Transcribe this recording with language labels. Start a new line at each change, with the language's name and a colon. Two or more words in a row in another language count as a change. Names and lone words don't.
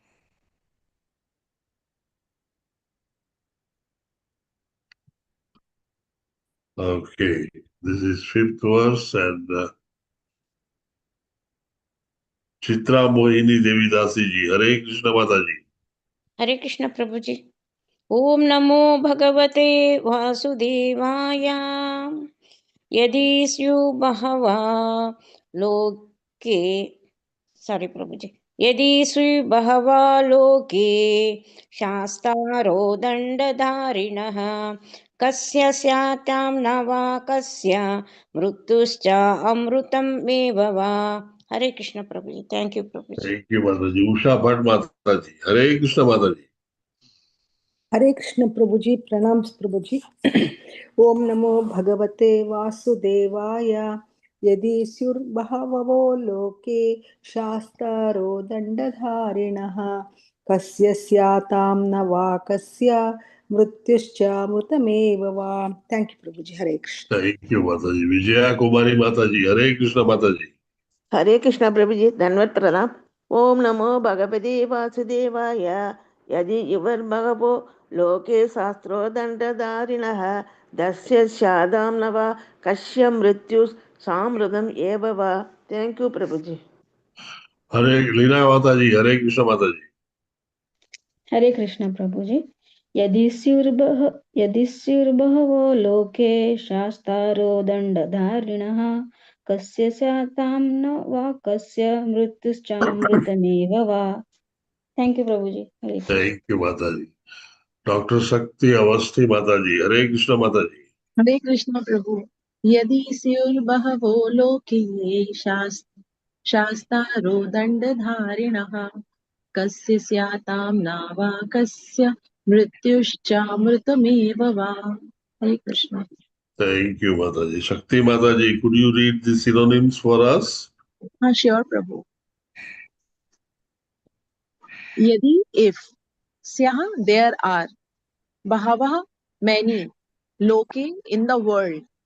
English: Okay, this is fifth verse, and Chitra Mohini Devidasi ji.
Hindi: हरे कृष्ण माताजी. हरे कृष्ण प्रभु जी.
Sanskrit: ओम नमो भगवते वासुदेवाय. यदि स्युः बहवः लोके,
Hindi: सॉरी प्रभु जी,
Sanskrit: यदि स्युः बहवः लोके शास्तारो दण्डधारिणः कस्य स्यातां न वा कस्य मृत्युश्च अमृतं एव वा.
Hindi: हरे कृष्ण प्रभुजी.
English: Thank you प्रभुजी. Thank you, Mataji. Usha Bhatt Mataji.
Hindi: हरे कृष्ण माताजी. हरे कृष्ण प्रभु जी. प्रणाम प्रभु जी.
Sanskrit: ओम नमो भगवते वासुदेवाय. यदि स्युर्बहवो लोके शास्तारो दंडधारिणः कस्य स्यातां न वा कस्य मृत्युश्च मृतमेव वा.
English: Thank you
Hindi: प्रभु जी. हरे कृष्ण.
English: Thank you, Mataji. Vijaya Kumari Mataji.
Hindi: हरे कृष्ण माताजी. हरे कृष्ण प्रभु जी. धन्यवाद प्रणाम.
Sanskrit: ओम नमो भगवते वासुदेवाय. यदि युवर्भगवो लोके शास्त्रो दंडधारिणः दस्य स्यादां न वा कस्य मृत्यु सामृतम् एव वा.
English: Thank you प्रभु जी.
Hindi: हरे लीना माताजी. हरे कृष्ण माताजी. हरे कृष्ण प्रभु जी.
Sanskrit: यदि स्युर्बहवो लोके शास्तारो दण्डधारिणः कस्य स्यातां न वा कस्य मृत्युश्चामृतमेव वा.
English: Thank you
Hindi: प्रभु जी. हरे कृष्ण.
English: Thank you, Mataji. Dr. Shakti Avasthi Mataji.
Hindi: हरे कृष्ण माताजी. हरे कृष्ण प्रभु.
Sanskrit: यदि स्युर्बहवो लोके शास्तारो दण्डधारिणः कस्य स्यातां न वा कस्य मृत्युश्चामृतमेव वा.
Hindi: हरे कृष्ण.
English: Thank you, Mataji. Shakti Mataji, could you read the synonyms for us?
Hindi: हाँ, श्योर प्रभु.
English: यदि if, स्याह there are, bahava many, loke in the world,